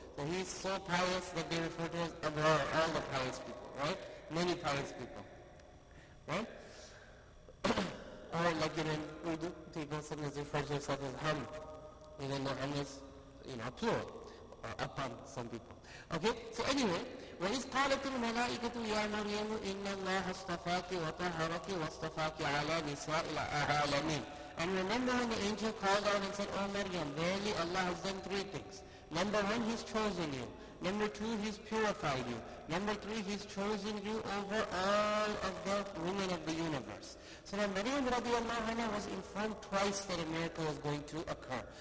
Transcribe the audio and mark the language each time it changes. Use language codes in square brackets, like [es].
[en] So he's so pious that they refer to him as Abrar, all the pious people, right? Many pious people, right? Or like in Urdu, people sometimes refer to themselves as Ham. Even though Ham is, plural, or upon some people. Okay, so anyway, [ar] وَإِذْ قَالَتِ الْمَلَائِكَةُ يَا مَرْيَمُ إِنَّ اللَّهَ اصْطَفَاكِ وَطَهَّرَكِ وَاصْطَفَاكِ عَلَى نِسَاءِ الْعَالَمِينَ. [en] And remember when the angel called out and said, Oh Maryam, verily Allah has done three things. Number one, He's chosen you. Number two, He's purified you. Number three, He's chosen you over all of the women of the universe. So now Maryam radiallahu anha was informed twice that a miracle was going to occur.